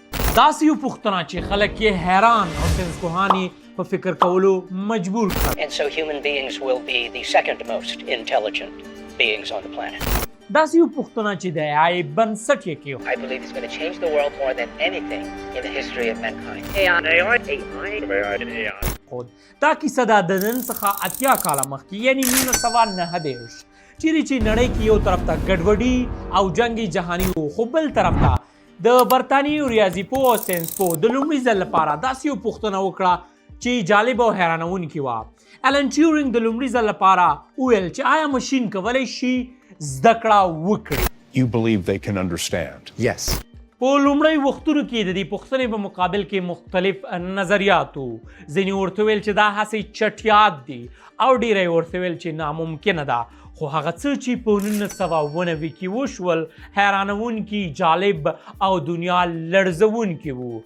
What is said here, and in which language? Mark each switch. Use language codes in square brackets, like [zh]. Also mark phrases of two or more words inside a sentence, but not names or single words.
[ps] داسې یو پوښتنه چې خلک یې حیران او ساینسپوهان یې په فکر کولو مجبور کړل. [en] And so human beings will be the second most intelligent beings on the planet. [ps] داسې یو پوښتنه چې د AI بنسټ یې کېښود. [en] I believe it's going to change the world more than anything in the history of mankind. [ps] دا کیسه دا د نن څخه 80 کاله مخکې یعنې 1929 چیرې چې نړۍ کې یو طرف ته ګډوډي او جنګي جهاني و، خو بل طرف ته د برطانیې ریاضي پوه او ساینس پوه د لومړي ځل لپاره داسې یو پوښتنه وکړه چې جالب او حیرانونکې وه. الن ټیورینګ د لومړي ځل لپاره وویل چې آیا ماشین کولی شي زده کړه وکړي. [en] You believe they can understand? Yes. [ps] په لومړی وختونو کې د دې پوښتنې په مقابل کې مختلف نظریات وو. ځینې ورته ویل چې دا هسې چټیات دي او ډېری ورته ویل چې ناممکنه ده. خو هغه څه چې په 1990 کې وشول حیرانونکي، جالب او دنیا لړزونکي وو.